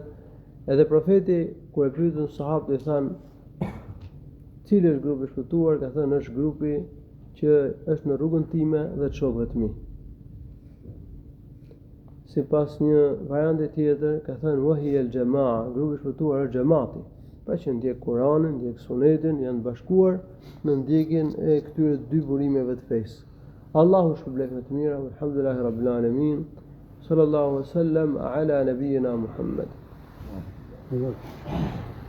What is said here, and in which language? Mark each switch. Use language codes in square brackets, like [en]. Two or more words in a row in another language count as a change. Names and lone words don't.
[sq] Edhe profeti kur e pyetën sahabët i thanë, cili është grupi i shpëtuar, ka thënë është grupi që është në rrugën time dhe të shokëve të mi. Sipas një varianti tjetër, ka thënë [ar] وهي الجماعة, [sq] grupi i shpëtuar është xhamati. Pra që ndjek Kur'anin, ndjek Sunetin, janë bashkuar në ndjekjen e këtyre dy burimeve të fesë. Allahu shpëlblet me të mira, [ar] الحمد لله رب العالمين. صلى الله عليه وسلم على نبينا محمد.